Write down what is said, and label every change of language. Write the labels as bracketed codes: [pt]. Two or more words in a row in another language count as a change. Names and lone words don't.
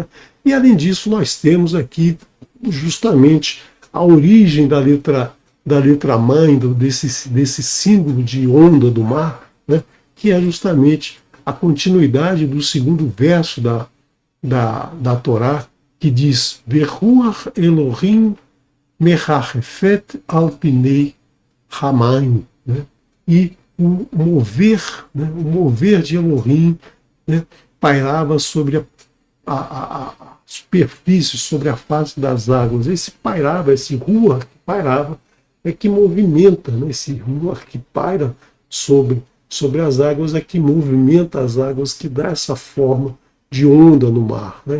[pt] E além disso, nós temos aqui justamente a origem da letra mãe, desse símbolo de onda do mar, né? Que é justamente a continuidade do segundo verso da Torá, que diz [he] ורוח אלהים מרחפת על פני המים, [pt] né? E o mover de Elohim, né, pairava sobre a superfície, sobre a face das águas. Esse pairava, esse ruach que pairava, é que movimenta, né? Esse ruach que paira sobre as águas é que movimenta as águas, que dá essa forma de onda no mar, né?